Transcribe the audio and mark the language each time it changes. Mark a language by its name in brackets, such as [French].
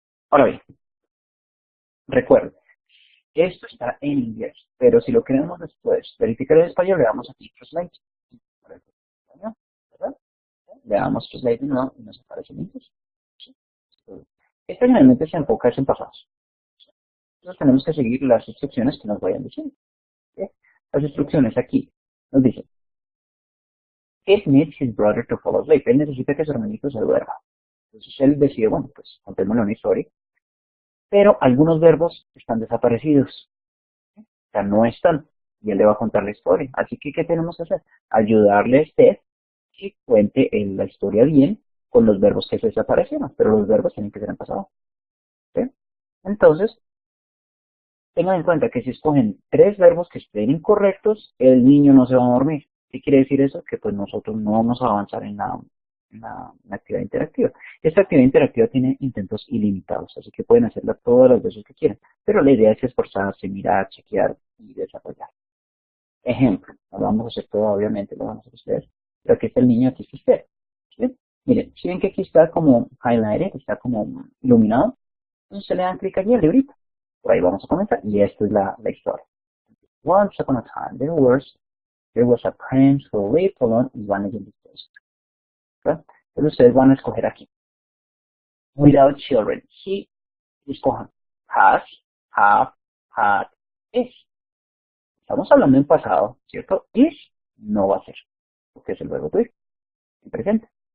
[Spanish] Ahora bien, recuerden, esto está en inglés, pero si lo queremos después verificar en español, le damos aquí translate. ¿Verdad? Le damos translate de nuevo y nos aparece en inglés. ¿Sí? Esto generalmente se enfoca en pasados. Entonces tenemos que seguir las instrucciones que nos vayan diciendo. ¿Sí? Las instrucciones aquí nos dicen, [English] it needs his brother to fall asleep. [Spanish] Él necesita que su hermanito se duerma. Entonces él decide, bueno, pues contémosle una historia. Pero algunos verbos están desaparecidos. O sea, no están. Y él le va a contar la historia. Así que, ¿qué tenemos que hacer? Ayudarle a usted que cuente la historia bien con los verbos que se desaparecieron. Pero los verbos tienen que ser en pasado. ¿Sí? Entonces, tengan en cuenta que si escogen tres verbos que estén incorrectos, el niño no se va a dormir. ¿Qué quiere decir eso? Que pues nosotros no vamos a avanzar en la actividad interactiva. Esta actividad interactiva tiene intentos ilimitados, así que pueden hacerla todas las veces que quieran. Pero la idea es esforzarse, mirar, chequear y desarrollar. Ejemplo, no lo vamos a hacer todo, obviamente, lo vamos a hacer ustedes. Pero aquí está el niño, aquí está usted. ¿Sí? Miren, si ven que aquí está como highlighted, está como iluminado, entonces se le dan clic aquí al librito. Por ahí vamos a comenzar y esta es la historia. [English] Once upon a time, there was a prince who lived alone in one of the places. ¿Okay? [Spanish] Entonces ustedes van a escoger aquí. [English] Without children. He, [Spanish] escojan. [English] Has, have, had, is. [Spanish] Estamos hablando en pasado, ¿cierto? Is no va a ser, porque es el verbo to ir, en presente.